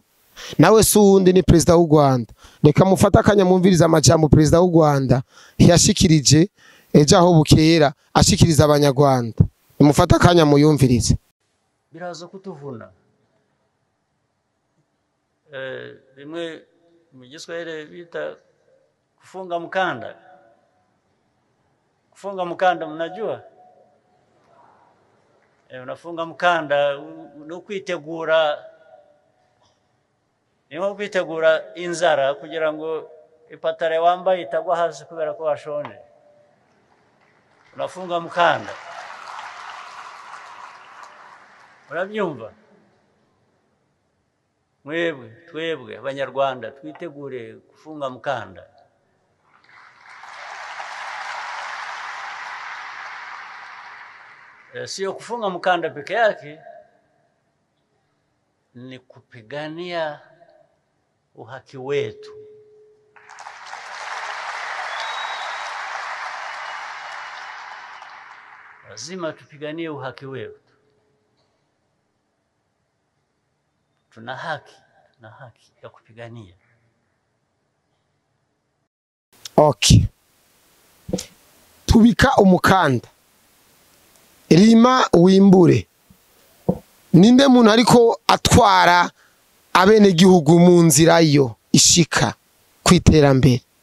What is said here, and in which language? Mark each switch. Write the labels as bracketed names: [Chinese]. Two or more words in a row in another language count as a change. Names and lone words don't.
[Rundi] Nawe si uwundi, ni president w'u Rwanda. Reka mufata akanya mumviriza amajambo president w'u Rwanda yashikirije ejo aho bukera, ashikiriza abanyarwanda. Mufata akanya muyumvirize. Biraza kutuvuna rimwe mu Giswahili bita [Swahili] kufunga mkanda. Kufunga mkanda mnajua? unafunga mkanda [Rundi] no kwitegura inzara kugira ngo ipatare wambaye itagwa hasi kubera ko washonje. [Swahili] Unafunga mkanda. Urabyumva? [Rundi] Twebwe abanyarwanda twitegure [Swahili] kufunga mkanda. Sio kufunga mkanda peke yake, ni kupigania uhaki wetu. Lazima tupiganie uhaki wetu. Tuna haki ya kupigania. [Rundi] Okay. Tubika umukanda. Rima wimbure. Ninde muntu ariko atwara abene gihugu mu nzira yo ishika kwiterambere?